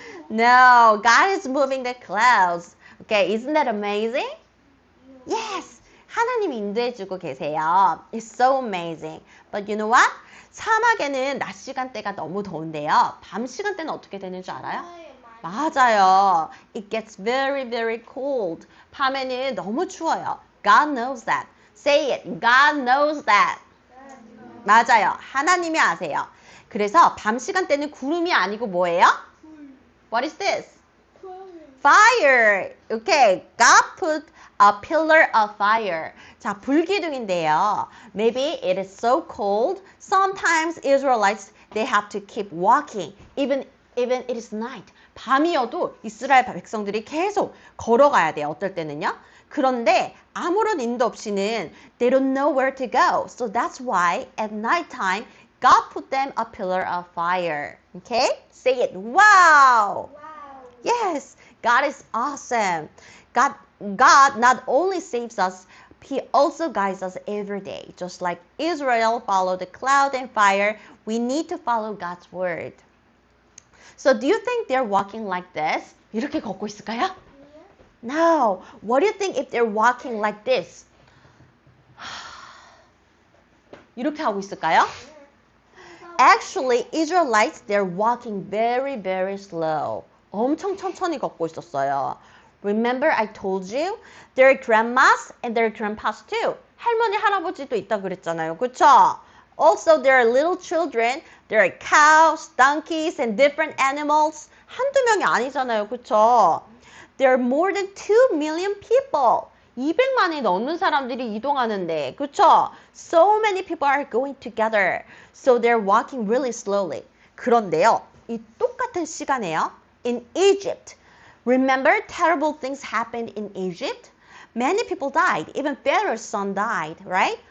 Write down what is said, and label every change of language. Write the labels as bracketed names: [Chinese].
[English] No, God is moving the clouds. Okay, isn't that amazing? [Korean] Yes, 하나님이 인도해주고 계세요. [English] It's so amazing. But you know what? [Korean] 사막에는 낮 시간대가 너무 더운데요. 밤 시간대는 어떻게 되는 줄 알아요? 맞아요. [English] It gets very, very cold. [Korean] 밤에는 너무 추워요. [English] God knows that. Say it. God knows that. [Korean] 맞아요. 하나님이 아세요. 그래서 밤 시간대는 구름이 아니고 뭐예요? [English] What is this? Fire. Okay. God put a pillar of fire. [Korean] 자, 불기둥인데요. [English] Maybe it is so cold. Sometimes Israelites, they have to keep walking. Even it is night. [Korean] 밤이어도 이스라엘 백성들이 계속 걸어가야 돼요. 어떨 때는요. 그런데 아무런 인도 없이는 [English] they don't know where to go. So that's why at night time God put them a pillar of fire. Okay? Say it. Wow. Yes. God is awesome. God not only saves us, He also guides us every day. Just like Israel followed the cloud and fire, we need to follow God's word. So do you think they're walking like this? [Korean] 이렇게 걷고 있을까요? [English] No. What do you think if they're walking like this? [Korean] 이렇게 하고 있을까요? [English] Actually, Israelites, they're walking very, very slow. [Korean] 엄청 천천히 걷고 있었어요. [English] Remember I told you? Their grandmas and their grandpas too. [Korean] 할머니, 할아버지도 있다 그랬잖아요. 그쵸? [English] Also, there are little children. There are cows, donkeys, and different animals. [Korean] 한두 명이 아니잖아요. 그쵸? [English] There are more than 2 million people. [Korean] 200만이 넘는 사람들이 이동하는데. 그쵸? [English] So many people are going together. So they're walking really slowly. [Korean] 그런데요. 이 똑같은 시간에요. [English] In Egypt. Remember terrible things happened in Egypt? Many people died. Even Pharaoh's son died, right?